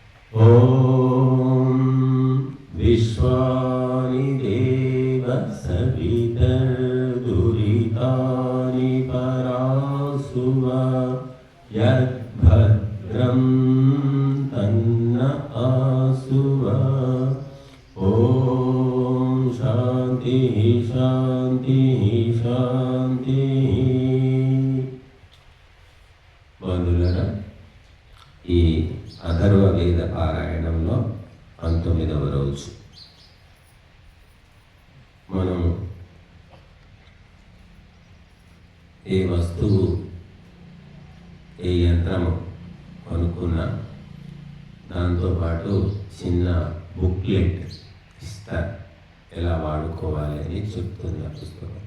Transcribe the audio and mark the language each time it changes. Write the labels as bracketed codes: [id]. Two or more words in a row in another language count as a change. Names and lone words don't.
[sa] ॐ विश्वानि देव सवितर्दुरितानि परासुव यद्भद्रं तन्न आसुव। ॐ शान्तिः शान्तिः शान्तिः। [te] బంధువులారా, ఈ అథర్వ వేద పారాయణంలో 19వ రోజు మనం ఏ వస్తువు ఏ యంత్రము కొనుక్కున్నా దాంతోపాటు చిన్న బుక్లెట్ ఇస్తారు, ఎలా వాడుకోవాలి అని చెప్తుంది ఆ పుస్తకం.